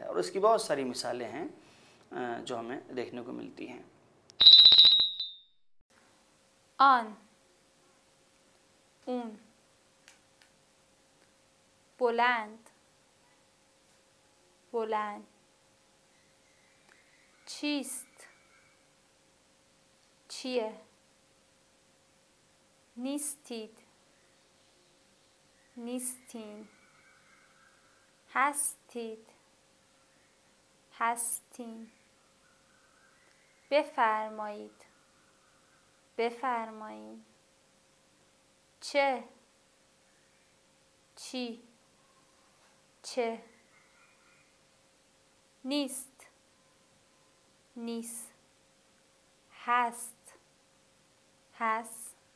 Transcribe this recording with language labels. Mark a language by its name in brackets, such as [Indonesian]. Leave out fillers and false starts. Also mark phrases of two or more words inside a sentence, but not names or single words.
[Urdu] اور اس کی بہت ساری مثالیں ہیں جو ہمیں دیکھنے کو ملتی ہیں. [Persian] آن، اون، بلند، بلند، چیست, چیه نیستید نیستین هستید هستین بفرمایید بفرمایید چه چی چه نیست نیست هست هست